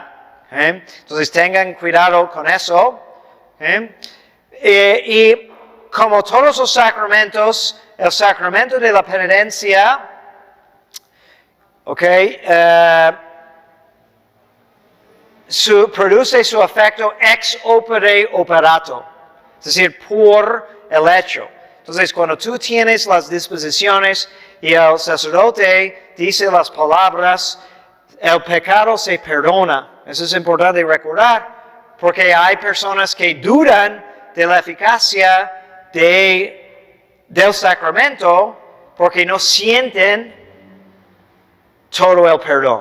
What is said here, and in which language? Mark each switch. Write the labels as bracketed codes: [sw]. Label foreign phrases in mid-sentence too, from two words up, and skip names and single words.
[es] Entonces tengan cuidado con eso. Y como todos los sacramentos, el sacramento de la penitencia, produce su efecto [la] ex opere operato, [es] es decir, por el hecho. Entonces, cuando tú tienes las disposiciones y el sacerdote dice las palabras, el pecado se perdona. Eso es importante recordar, porque hay personas que dudan de la eficacia del sacramento porque no sienten todo el perdón.